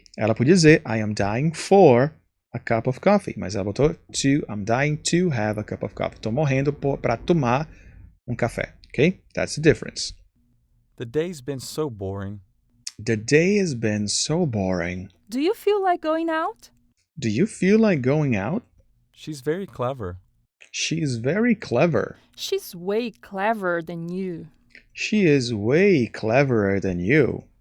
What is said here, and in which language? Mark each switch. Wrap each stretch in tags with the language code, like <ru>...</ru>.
<pt>Ela podia dizer,</pt> <en>I am dying for a cup of coffee.</en> <pt>Mas ela botou</pt> <en>to, I'm dying to have a cup of coffee.</en> <pt>Estou morrendo para tomar café.</pt> <en>Okay? That's the difference. The day's been so boring. The day has been so boring. Do you feel like going out? Do you feel like going out? She's very clever. She's very clever. She's way cleverer than you. She is way cleverer than you.</en>